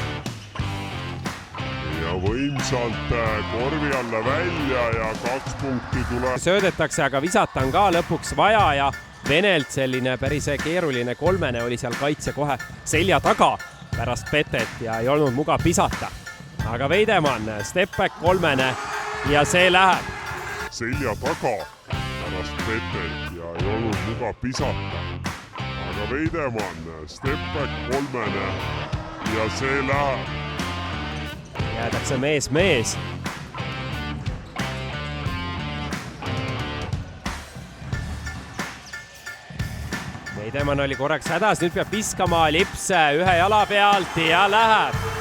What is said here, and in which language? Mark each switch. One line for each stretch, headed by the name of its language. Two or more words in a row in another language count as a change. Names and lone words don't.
Estonian: Ja võimsalt korvi alla välja ja 2 punkti tuleb. Söödetakse, aga visata on ka lõpuks vaja ja Venelt selline päris keeruline kolmene oli seal kaitse kohe selja taga pärast petet ja ei olnud mugav visata. Aga Veidemann,
English: step back
Estonian: kolmene ja see läheb. Selja taga pärast petet ja ei olnud mugav visata. Aga Veidemann,
English: step back
Estonian: kolmene ja see läheb. Jäädakse mees. Veidemann oli korraks hädas, nüüd peab viskama Lips ühe jala pealt ja läheb.